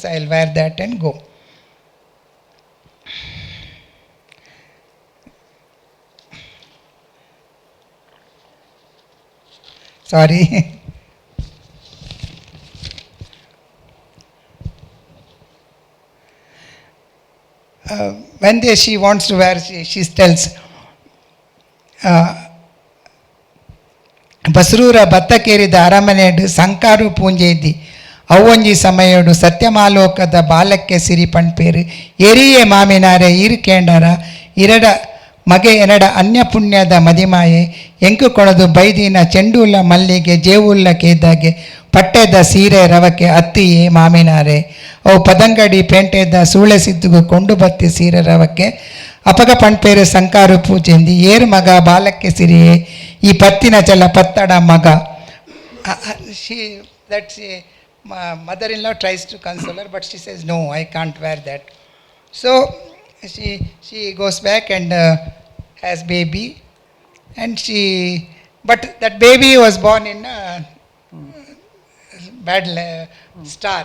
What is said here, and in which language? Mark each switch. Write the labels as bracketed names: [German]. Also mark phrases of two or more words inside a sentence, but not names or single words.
[English] I'll wear that and go. Sorry. When she wants to wear, she tells, [Tulu] ಬಸರೂರ ಬತ್ತಕೇರಿದ ಅರಮನೆಡು ಸಂಕಾರು ಪೂಂಜೇದಿ ಅವ್ವಂಜಿ ಸಮಯಡು ಸತ್ಯಮಾಲೋಕದ ಬಾಲಕ್ಕೆ ಸಿರಿ ಪಣ್ಪೇರು ಎರಿಯೇ ಮಾಮಿನಾರೆ ಈರ್ಕೇಂಡರ ಇರಡ ಮಗೆ ಎನಡ ಅನ್ಯಪುಣ್ಯದ ಮದಿಮಾಯೆ ಎಂಕು ಕೊಣದು ಬೈದಿನ ಚೆಂಡುಲ್ಲ ಮಲ್ಲಿಗೆ ಜೇವುಲ್ಲ ಕೇದಾಗೆ ಪಟ್ಟೆದ ಸೀರೆ ರವಕ್ಕೆ ಅತ್ತಿಯೇ ಮಾಮಿನಾರೆ ಅವು ಪದಂಗಡಿ ಪೇಂಟೆದ ಸೂಳೆ ಸಿದ್ದುಗು ಕೊಂಡು ಬತ್ತಿ ಸೀರೆ ರವಕ್ಕೆ ಅಪಗ ಪಣ್ಪೇರು ಸಂಕಾರು ಪೂಜೆಂದಿ ಏರು ಮಗ ಬಾಲಕ್ಕೆ ಸಿರಿಯೇ ಈ ಪತ್ತಿನ ಚಲ ಪತ್ತಡ ಮಗ. [English] Mother-in-law tries to console her, but she says, no, I can't wear that. So she goes back and has baby, and but that baby was born in a bad star.